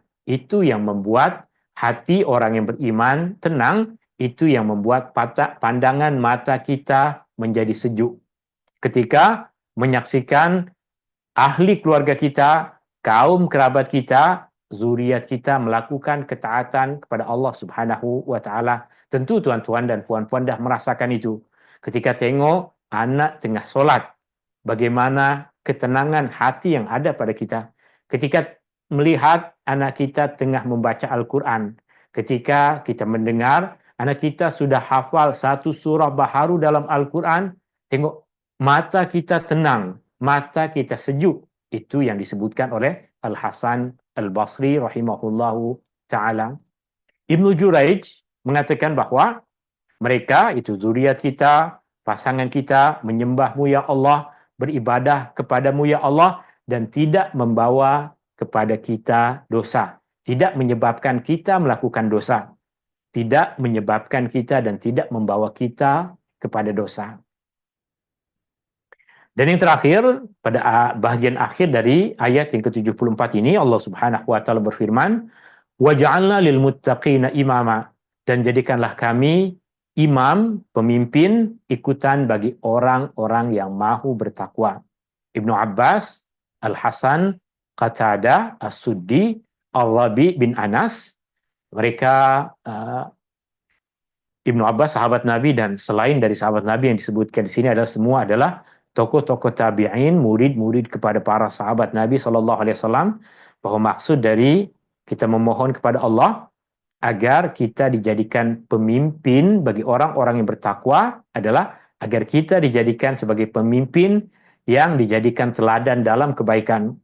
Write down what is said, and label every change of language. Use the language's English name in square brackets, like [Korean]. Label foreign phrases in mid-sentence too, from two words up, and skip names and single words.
[Malay] Itu yang membuat hati orang yang beriman tenang, itu yang membuat pandangan mata kita menjadi sejuk. Ketika menyaksikan ahli keluarga kita, kaum kerabat kita, zuriat kita melakukan ketaatan kepada Allah [Arabic] Subhanahu wa taala. [Malay] Tentu tuan-tuan dan puan-puan dah merasakan itu. Ketika tengok anak tengah solat, bagaimana ketenangan hati yang ada pada kita. Ketika melihat anak kita tengah membaca Al-Quran, ketika kita mendengar anak kita sudah hafal satu surah baharu dalam Al-Quran, tengok mata kita tenang, mata kita sejuk. Itu yang disebutkan oleh Al-Hasan Al-Basri [Arabic] rahimahullahu ta'ala. [Malay] Ibnu Juraij mengatakan bahwa mereka, itu zuriat kita, pasangan kita, menyembahmu [Arabic] ya Allah, [Malay] beribadah kepadamu [Arabic] ya Allah, [Malay] dan tidak membawa kepada kita dosa. Tidak menyebabkan kita melakukan dosa. Tidak menyebabkan kita dan tidak membawa kita kepada dosa. Dan yang terakhir, pada bahagian akhir dari ayat yang ke-74 ini, Allah [Arabic] Subhanahu wa taala [Malay] berfirman, [Arabic] "Waj'alna lil muttaqina imama." [Malay] Dan jadikanlah kami imam, pemimpin, ikutan bagi orang-orang yang mahu bertakwa. Ibnu Abbas, Al-Hasan, Qatadah, As-Suddi, Al-Rabi bin Anas, mereka Ibnu Abbas sahabat Nabi, dan selain dari sahabat Nabi yang disebutkan di sini adalah semua adalah tokoh-tokoh tabi'in, murid-murid kepada para sahabat Nabi SAW, bahwa maksud dari kita memohon kepada Allah agar kita dijadikan pemimpin bagi orang-orang yang bertakwa adalah agar kita dijadikan sebagai pemimpin yang dijadikan teladan dalam kebaikan.